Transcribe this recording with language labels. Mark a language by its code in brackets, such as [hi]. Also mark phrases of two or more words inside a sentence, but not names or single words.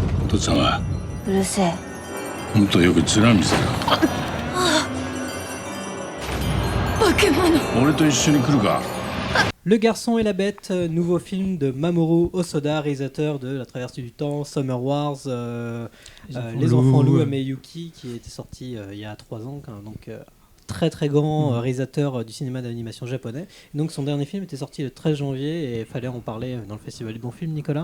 [ja] 父っつぁんはうるせえ。もっとよく面見せろ。化け物。俺と一緒に来るか。 [fr] Le Garçon et la Bête, nouveau film de Mamoru Hosoda, réalisateur de La Traversée du Temps, Summer Wars, Les Enfants Loups, Ameyuki, qui était sorti il y a 3 ans, donc très très grand réalisateur du cinéma d'animation japonais. Et donc son dernier film était sorti le 13 janvier et il fallait en parler dans le Festival du Bon Film, Nicolas.